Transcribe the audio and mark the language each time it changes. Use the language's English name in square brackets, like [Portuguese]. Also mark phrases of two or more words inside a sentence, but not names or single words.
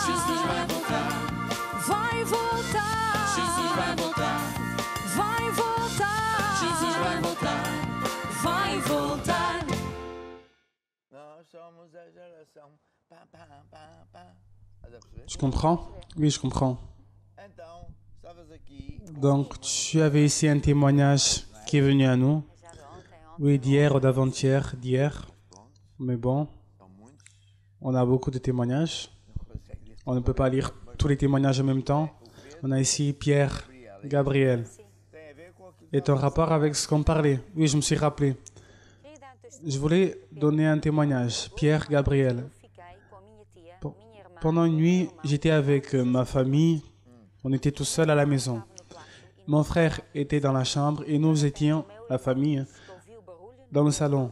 [Portuguese] Jesus vai voltar. Vai voltar. Jesus vai voltar. Vai voltar. Jesus vai voltar. Vai voltar. Nós somos a geração. Pá, pá, pá, pá. Estás a perceber? [French] Tu comprends? Oui, je comprends. [Portuguese] Então, estavas aqui. [French] Donc, tu avais ici un témoignage qui est venu à nous. Oui, d'hier ou d'avant-hier, d'hier. Mais bon, [Portuguese] São muitos. [French] on a beaucoup de témoignages. On ne peut pas lire tous les témoignages en même temps. On a ici Pierre, Gabriel. [Portuguese] Tem a ver com aquilo. [French] Et en rapport avec ce qu'on parlait. Oui, je me suis rappelé. Je voulais donner un témoignage. Pierre, Gabriel. Pendant une nuit, j'étais avec ma famille. On était tous seuls à la maison. Mon frère était dans la chambre et nous étions, la famille, dans le salon.